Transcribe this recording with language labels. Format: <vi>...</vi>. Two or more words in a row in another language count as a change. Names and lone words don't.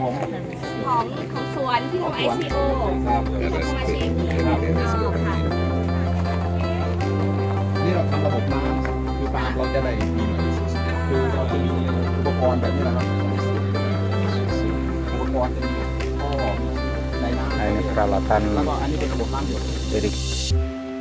<th>ของสวนที่ทำ ICO ครับ ที่ทำสมาชิก นี่เราทำระบบน้ำคือตามเราจะได้ดีหน่อยคือเราจะมีอุปกรณ์แบบนี้นะครับอุปกรณ์จะมีท่อในน้ำ</th> <id>Nah ini peralatan</id> <th>แล้วก็อันนี้เป็นระบบน้ำหยด</th> <id>irigasi.</id>